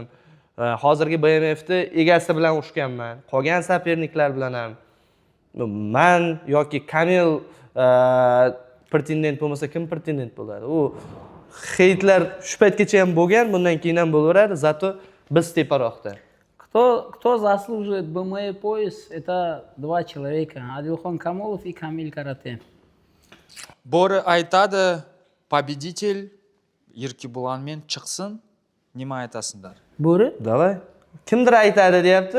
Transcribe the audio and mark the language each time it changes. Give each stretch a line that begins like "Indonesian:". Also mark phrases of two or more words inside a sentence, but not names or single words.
Uzbek: Hozirgi BMF'da egasi bilan urushganman. Qolgan saperniklar bilan ham. Men yoki Kamil pretendent bo'lmasa kim pretendent bo'ladi? U heytlar shu paytgacha ham bo'lgan, bundan keyin ham bo'laveradi, zato biz teparoqda.
Russian: Кто заслуживает БМФ пояс, это 2 человека. Адилхон Камолов и Камиль Карате.
Uzbek: Бори айтады, победитель Еркебуланмен chiqsin. Nima aytasizlar? Bo'ri? Davay. Kimdir aytadi deyapti.